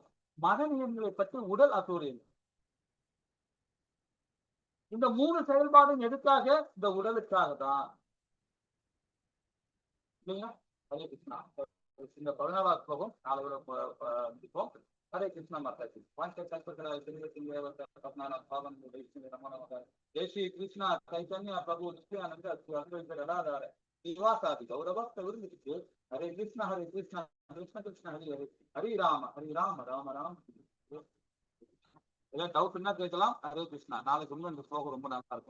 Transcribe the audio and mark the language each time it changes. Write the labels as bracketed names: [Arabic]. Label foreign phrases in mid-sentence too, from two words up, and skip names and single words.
[Tamil] மத நியமங்களை பற்றி உடல் அசூரியன். இந்த 3 செயல்பாடும் எதுக்காக? இந்த உடலுக்காக தான் இல்லைங்களா? ஹரே கிருஷ்ணா. இந்த 14வது ஸ்லோகம் நாளை முடிப்போம். [Sanskrit] हरे कृष्णा माता जी जय श्री कृष्ण चैतन्य प्रभु नित्यानंद गदाधर श्रीवासादि गौरव हरे कृष्ण कृष्ण कृष्ण हरि हरे हरि राम राम राम [Tamil] ஏதாவது டவுட்னா கேட்கலாம். [Sanskrit] हरे कृष्णा. [Tamil] நாளைக்கு இன்னும் இந்த ஸ்லோகம் ரொம்ப நல்லா இருக்கும்.